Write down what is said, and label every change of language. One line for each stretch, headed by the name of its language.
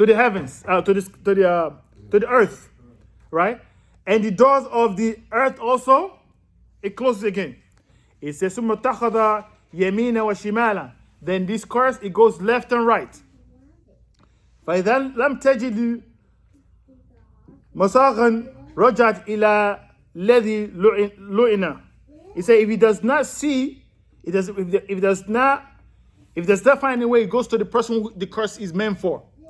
English: to the heavens, to the earth, right? And the doors of the earth also, it closes again. It says,
Arabic: ثُمَّ اتَّخَذَ يَمِينًا وَشِمَالًا.
English: Then this curse, it goes left and right.
Arabic: فَإِذَا لَمْ تَجِدْ مَسَاغًا رَجَعَتْ إِلَى الَّذِي لُعِنَ.
English: He said, if he does not see, if does not find a way, it goes to the person who the curse is meant for.